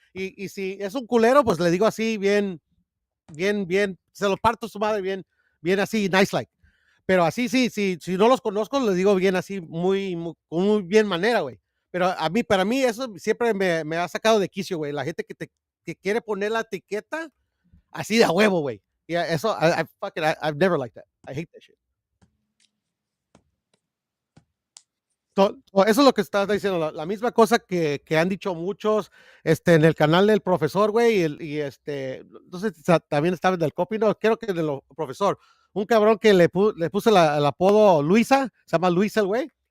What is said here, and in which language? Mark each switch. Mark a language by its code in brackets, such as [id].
[es] Y si es un culero, pues le digo así, bien, bien, se lo parto a su madre, bien así, [en] nice like. [es] Pero así, sí, si no los conozco, les digo bien así, con muy bien manera, güey. Pero para mí, eso siempre me ha sacado de quicio, güey. La gente que quiere poner la etiqueta así de a huevo, güey. [en] Yeah, [es] eso, [en] I've never liked that. I hate that shit. [es] Eso es lo que estás diciendo, la misma cosa que han dicho muchos en el canal del profesor, güey, no sé si también estaba en el copy, no, creo que del profesor, un cabrón que le puse el apodo Luisa, se llama Luisa el güey,